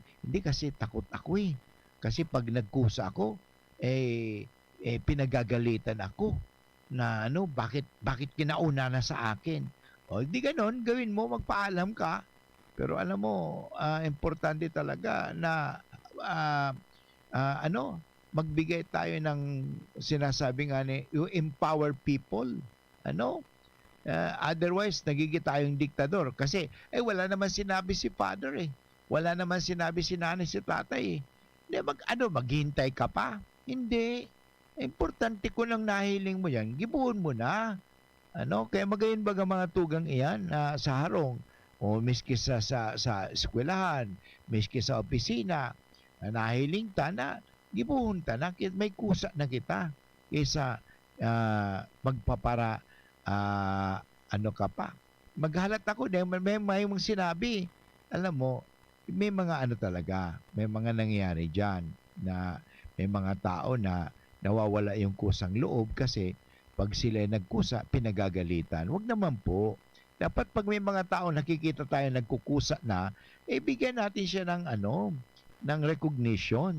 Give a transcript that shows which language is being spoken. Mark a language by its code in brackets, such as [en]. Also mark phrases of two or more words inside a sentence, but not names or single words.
[tl] Hindi kasi takot ako Kasi pag nagkusa ako, pinagagalitan ako na bakit kinauna na sa akin. O di ganon, gawin mo, magpaalam ka. Pero alam mo, importante talaga na ah, ano, magbigay tayo ng sinasabi nga ni, [en] you empower people. [tl] Ano? Otherwise, nagiging tayong diktador. Kasi, wala naman sinabi si father eh. Wala naman sinabi si nanay, si tatay eh. Hindi, maghintay ka pa? Hindi. [bik] Importante ko lang nahiling mo yan, gibuon mo na. Ano? Kaya magayon baga mga tugang iyan sa harong, o miski sa eskwelahan, miski sa opisina, nahiling ta na, gibuon ta na, may kusa na kita, kaysa magpapara, ano ka pa. Maghalat ako, [tl] may mong sinabi. Alam mo, may mga ano talaga, may mga nangyayari dyan, na may mga tao na nawawala yung kusang loob kasi pag sila nagkusa, pinagagalitan. Huwag naman po. Dapat pag may mga tao nakikita tayo nagkukusa na, bigyan natin siya ng ng recognition.